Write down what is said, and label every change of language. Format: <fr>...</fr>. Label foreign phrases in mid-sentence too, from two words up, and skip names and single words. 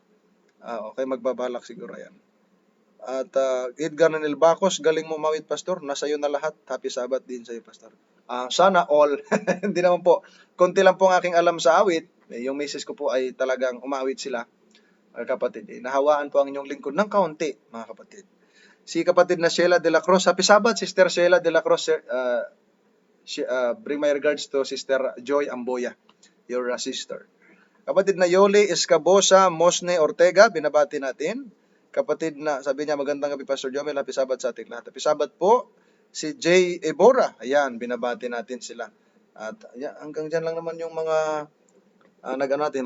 <tl>Okay, magbabalak siguro yan. At Edgar Nanil Bacos, galing mo mawit Pastor, nasa iyo na lahat.</tl> <en>Happy Sabbath</en> <tl>din sa iyo Pastor. Sana all. Hindi naman po. Konti lang po ang aking alam sa awit. Yung misis ko po ay talagang umawit sila. Kapatid, nahawaan po ang inyong lingkod ng kaunti, mga kapatid. Si kapatid na Sheila de la Cruz,</tl> <en>Happy Sabbath, Sister Sheila de la Cruz. Bring my regards to Sister Joy Amboya, your sister.</en> <tl>Kapatid na Yoli Escabosa Mosne Ortega, binabati natin. Kapatid na, sabi niya, magandang gabi Pastor Jomel,</tl> <en>Happy Sabbath</en> <tl>sa ating lahat.</tl> <en>Happy Sabbath</en> <tl>po. Si Jay Ebora, ayan, binabati natin sila. At hanggang dyan lang naman yung mga nag-ano natin.</tl>